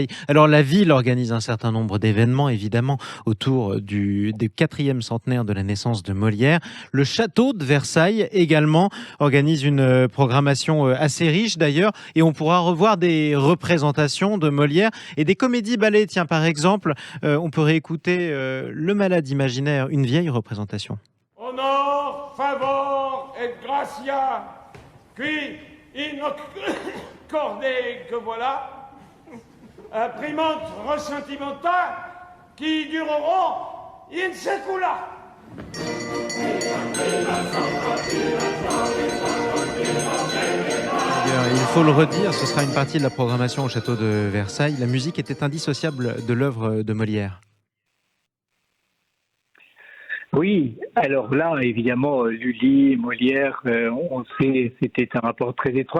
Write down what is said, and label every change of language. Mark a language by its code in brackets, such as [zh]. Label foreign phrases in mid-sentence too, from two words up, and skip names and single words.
[fr] Alors, la ville organise un certain nombre d'événements, évidemment, autour du 4e centenaire de la naissance de Molière. Le château de Versailles, également, organise une programmation assez riche, d'ailleurs, et on pourra revoir des représentations de Molière et des comédies-ballets. Tiens, par exemple, on peut réécouter Le Malade imaginaire, une vieille représentation. [la] Honor, favor et gratia, qui in corde [fr] que voilà, [la] primant ressentimenta, qui dureront in secula. [fr] Il faut le redire, ce sera une partie de la programmation au château de Versailles. La musique était indissociable de l'œuvre de Molière. Oui, alors là, évidemment, Lully, Molière, on sait, c'était un rapport très étroit.